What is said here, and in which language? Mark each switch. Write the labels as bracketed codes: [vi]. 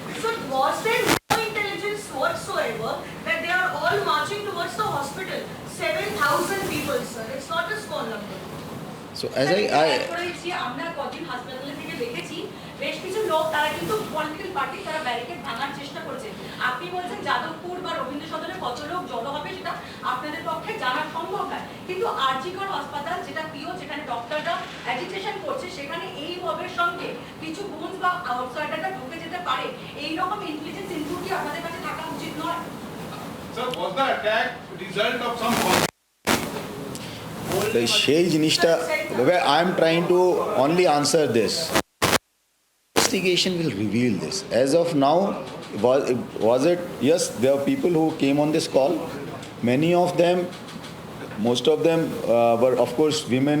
[en] So was there no intelligence whatsoever that they are all marching towards the hospital? 7,000 people, sir. It's not a small number. So as [bn] আমরা কদিন হাসপাতালে থেকে দেখেছি বেশ কিছু লোক তারা কিন্তু পলিটিক্যাল পার্টি তারা ব্যারিকেড ভাঙার চেষ্টা করেছে। আপনি বলছেন যাদবপুর বা রবীন্দ্র সদনে কত লোক জড়ো হবে সেটা আপনাদের পক্ষে জানা সম্ভব নয়, কিন্তু আরজিকর হাসপাতাল যেটা প্রিয়, যেখানে ডক্টররা অ্যাজিটেশন করছে, সেখানে এই মবের সঙ্গে কিছু গুণ বা আউটসাইডাররা ঢুকে যেতে পারে, এই রকম ইন্টেলিজেন্স ইনপুট কি আমাদের কাছে থাকা উচিত নয়? [en] Sir, was the attack result of some [bn] সেই জিনিসটা, [en] I am trying to only answer this. Investigation will reveal this. As of now, was it? Yes, there are people who came on this call. Many of them, most of them were, of course, women.